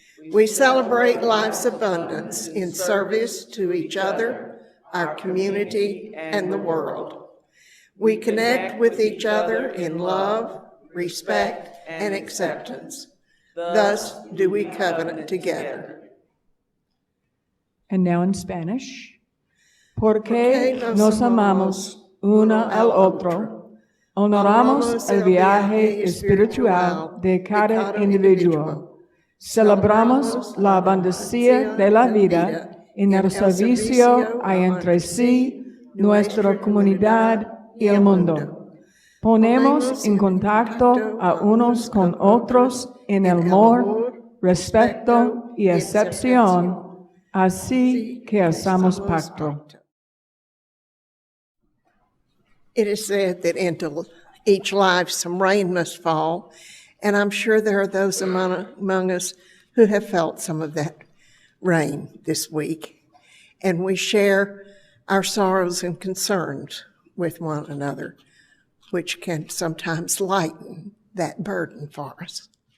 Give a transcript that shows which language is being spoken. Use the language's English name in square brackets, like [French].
[English] We celebrate life's abundance in service to each other, our community, and the world. We connect with each other in love, respect, and acceptance. Thus do we covenant together. And now in Spanish. [Spanish] Porque nos amamos uno al otro, honoramos el viaje espiritual de cada individuo, celebramos la abundancia de la vida en el servicio a entre sí, nuestra comunidad y el mundo. Ponemos en contacto a unos con otros en el amor, respeto y acepción, así que hacemos pacto. [English] It is said that into each life some rain must fall, and I'm sure there are those among us who have felt some of that rain this week. And we share our sorrows and concerns with one another, which can sometimes lighten that burden for us.